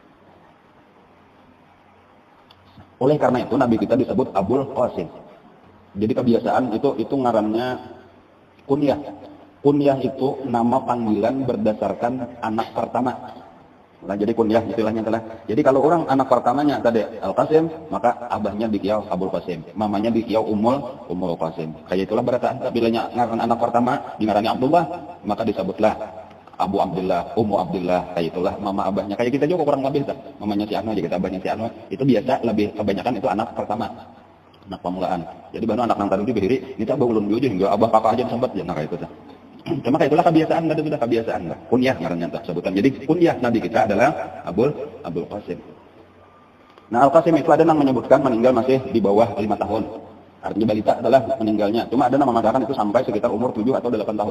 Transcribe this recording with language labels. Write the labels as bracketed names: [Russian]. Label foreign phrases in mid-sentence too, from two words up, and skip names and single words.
[Indonesian] Oleh karena itu Nabi kita disebut Abul Qasim. Jadi kebiasaan itu ngarannya kunyah. Kunyah itu nama panggilan berdasarkan anak pertama. Nah, jadi kunyah istilahnya adalah. [Banjar] Jadi kalau orang anak pertamanya tadi Al-Qasim, maka abahnya dikiau Abul Qasim, mamanya dikiau Ummul Qasim. Kayak itulah berataan. Bilanya ngaran anak pertama dingarani Abdullah, maka disebutlah Abu Abdullah, Ummu Abdullah. Kayak itulah mama abahnya. Kayak kita juga kurang lebih mamanya si Anu aja kita abahnya si Anu. [Indonesian] Itu biasa lebih kebanyakan itu anak pertama. [Banjar] Anak pamulaan. Jadi baru anak nang tadi diberi, kita abah ulun dulu hingga abah kakak aja sempat ya kayak itu. [Indonesian] Cuma kayak itulah kebiasaan, ada sudah kebiasaan lah. Kunyah ngarannya sebutan. Jadi kunyah Nabi kita adalah Abul Qasim. Nah, Al-Qasim itu ada yang menyebutkan meninggal masih di bawah 5 tahun. Artinya balita adalah meninggalnya. Cuma ada yang mengatakan itu sampai sekitar umur 7 atau 8 tahun.